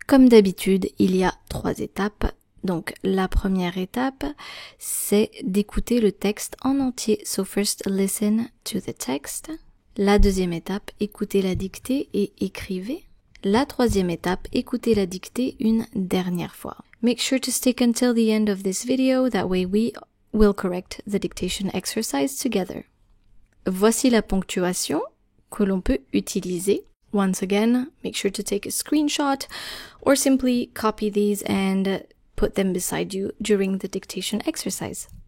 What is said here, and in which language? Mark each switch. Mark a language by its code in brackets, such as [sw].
[fr] Comme d'habitude, il y a 3 étapes. Donc, la première étape, c'est d'écouter le texte en entier. [en] So first, listen to the text. [fr] La deuxième étape, écoutez la dictée et écrivez. La troisième étape, écoutez la dictée une dernière fois. [en] Make sure to stick until the end of this video. That way we will correct the dictation exercise together. [fr] Voici la ponctuation que l'on peut utiliser. [en] Once again, make sure to take a screenshot or simply copy these and put them beside you during the dictation exercise.